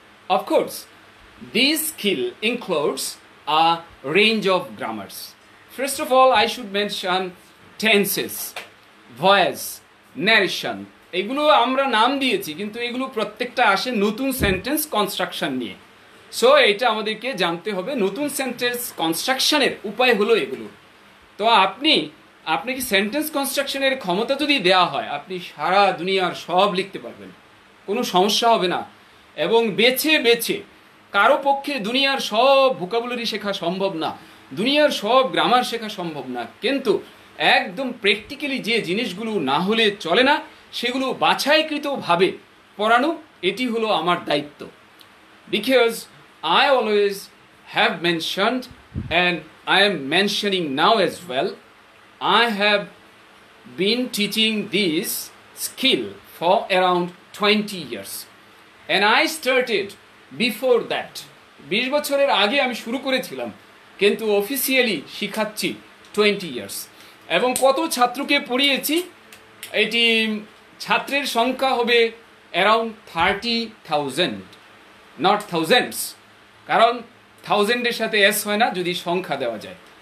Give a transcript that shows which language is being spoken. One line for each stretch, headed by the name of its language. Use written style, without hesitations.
English: Of course, this skill includes a range of grammars. First of all, I should mention tenses, voice, narration.
Bangla: এগুলো আমরা নাম দিয়েছি, কিন্তু এগুলো প্রত্যেকটা আসে নতুন সেন্টেন্স কনস্ট্রাকশন নিয়ে। সো এটা আমাদেরকে জানতে হবে। নতুন সেন্টেন্স কনস্ট্রাকশনের উপায় হলো এগুলো। তো আপনাকে সেন্টেন্স কনস্ট্রাকশনের ক্ষমতা যদি দেওয়া হয়, আপনি সারা দুনিয়ার সব লিখতে পারবেন, কোনো সমস্যা হবে না। এবং বেছে বেছে, কারো পক্ষে দুনিয়ার সব ভোকাবুলারি শেখা সম্ভব না, দুনিয়ার সব গ্রামার শেখা সম্ভব না, কিন্তু একদম প্র্যাকটিক্যালি যে জিনিসগুলো না হলে চলে না সেগুলো বাছাইকৃতভাবে পড়ানো, এটি হলো আমার দায়িত্ব।
English: Because I always have mentioned and I am mentioning now as well, I have been teaching this skill for around 20 years and I started before that.
Bangla: 20 বছরের আগে আমি শুরু করেছিলাম, কিন্তু অফিসিয়ালি শিখাচ্ছি 20 ইয়ার্স। এবং কত ছাত্রকে পড়িয়েছি, এটি ছাত্রের সংখ্যা হবে অ্যারাউন্ড 30,000,
English: not thousands,
Bangla: কারণ থাউজেন্ডের সাথে এস হয় না যদি সংখ্যা দেওয়া যায়।